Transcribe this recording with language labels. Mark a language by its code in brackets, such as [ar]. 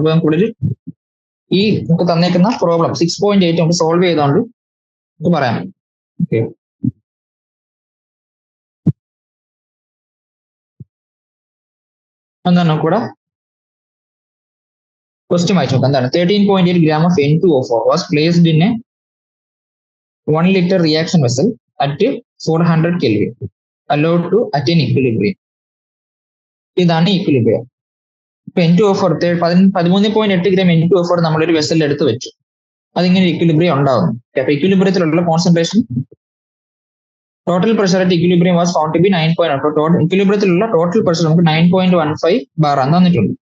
[ml] അപ്പൊ നമുക്കുള്ളിൽ ഈ നമുക്ക് തന്നേക്കുന്ന പ്രോബ്ലം 6.8 നമുക്ക് സോൾവ് ചെയ്തുകൊണ്ട് നമുക്ക് പറയാം. ഓക്കെ, എന്താണ് നമുക്കിവിടെ ക്വസ്റ്റ്യൻ വായിച്ചു നോക്കാം. എന്താണ്, [en] 13.8 gram of N2O4 was placed in a 1 liter reaction vessel at 400 Kelvin allowed to attain equilibrium. [ml] ഇതാണ് ഇക്വിലിബ്രിയം. ഇപ്പൊ N2O4 13.8 gram N2O4 നമ്മളൊരു വെസലിൽ എടുത്ത് വെച്ചു. അതിങ്ങനെ ഇക്വിലിബ്രിയം ഉണ്ടാവുന്നു. അപ്പൊ ഇക്വിലിബ്രിയത്തിലുള്ള concentration [en] total pressure at equilibrium was found to be [ml] 9.1. ഇക്വിലിബ്രിയത്തിലുള്ള total pressure നമുക്ക് 9.15 bar ആണ് തന്നിട്ടുണ്ട്.